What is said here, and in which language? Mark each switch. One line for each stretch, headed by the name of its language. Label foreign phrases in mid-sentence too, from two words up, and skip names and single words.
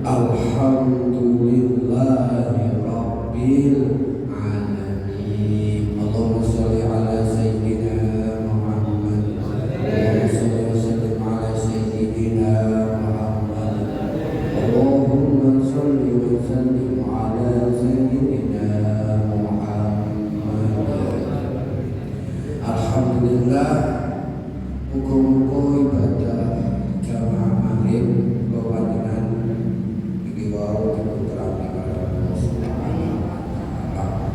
Arabic: الحمد لله رب العالمين. اللهم صل على سيدنا محمد. اللهم صل وسلم على سيدنا محمد. اللهم صل وسلم على سيدنا
Javanese: Alhamdulillah, muga-muga ibadah jamaah maghrib kewajiban iki wau diputerake karo
Arabic: الله سبحانه وتعالى.